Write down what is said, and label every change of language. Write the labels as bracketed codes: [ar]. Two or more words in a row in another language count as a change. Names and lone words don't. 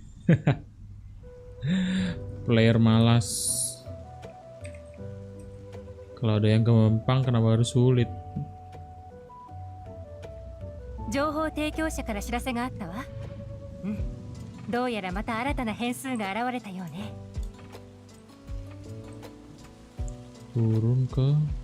[id] Player malas. Kalau ada yang gampang kenapa harus sulit? [ja] 情報提供者から知らせがあったわ。うん。どうやらまた新たな変数が現れたようね。 [id] Turun ke.